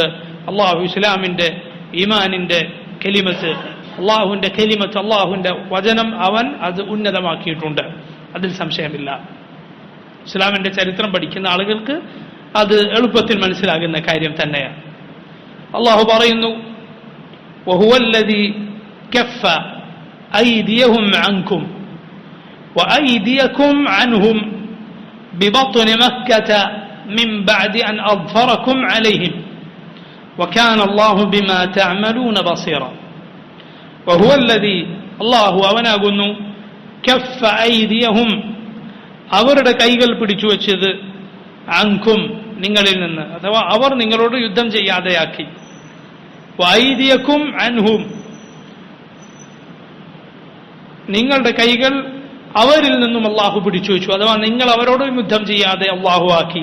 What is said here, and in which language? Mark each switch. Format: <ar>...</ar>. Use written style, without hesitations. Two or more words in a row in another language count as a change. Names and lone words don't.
<ml>അള്ളാഹു ഇസ്ലാമിന്റെ ഈമാനിന്റെ കലിമത്ത്, അള്ളാഹുവിന്റെ കലിമത്ത്, അള്ളാഹുവിന്റെ വചനം അവൻ അത് ഉന്നതമാക്കിയിട്ടുണ്ട്. അതിൽ സംശയമില്ല. ഇസ്ലാമിന്റെ ചരിത്രം പഠിക്കുന്ന ആളുകൾക്ക് അത് എളുപ്പത്തിൽ മനസ്സിലാകുന്ന കാര്യം തന്നെയാണ്. അള്ളാഹു പറയുന്നു,</ml> <ar>وهو الذي كف أيديهم عنكم وأيديكم عنهم ببطن مكة من بعد أن أظفركم عليهم وكان الله بما تعملون بصيرا. وهو الذي الله</ar> <ml>അവനാകുന്നു</ml> <ar>كف أيديهم</ar> <ml>അവരുടെ കൈകൾ പിടിച്ചു വച്ചത് അൻകും നിങ്ങളിൽ നിന്ന്, അഥവാ അവർ നിങ്ങളോട് യുദ്ധം ചെയ്യാതെയാക്കി.</ml> <ar>وأيديكم عنهم</ar> <ml>നിങ്ങളുടെ കൈകൾ അവരിൽ നിന്നും അള്ളാഹു പിടിച്ചു വെച്ചു, അഥവാ നിങ്ങൾ അവരോട് യുദ്ധം ചെയ്യാതെ അള്ളാഹു ആക്കി.</ml>